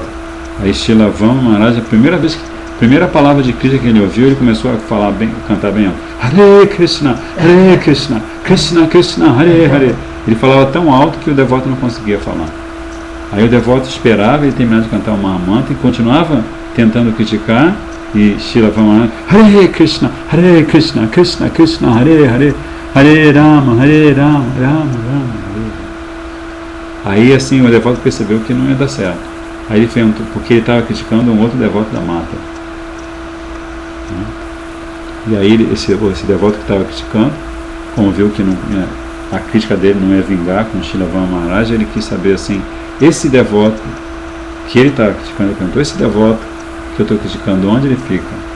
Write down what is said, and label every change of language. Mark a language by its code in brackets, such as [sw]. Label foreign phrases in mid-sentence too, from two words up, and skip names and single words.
[pt] Aí Srila Vamana Maharaj, a primeira palavra de crítica que ele ouviu, ele começou a falar bem, cantar bem, [sa] Hare Krishna, Krishna Krishna, Hare Hare. [pt] Ele falava tão alto que o devoto não conseguia falar. Aí o devoto esperava ele terminar de cantar o Mahamanta e continuava tentando criticar, e Srila Vamana Maharaj, [sa] Hare Krishna, Krishna Krishna, Hare Hare, Hare Rama, Rama Rama, Hare. [pt] Aí assim o devoto percebeu que não ia dar certo. Aí ele perguntou, porque ele estava criticando um outro devoto da mata. E aí esse devoto que estava criticando, como viu que a crítica dele não ia vingar com Srila Vamana Maharaj, ele quis saber assim, esse devoto que ele estava criticando, ele perguntou, esse devoto que eu estou criticando, onde ele fica?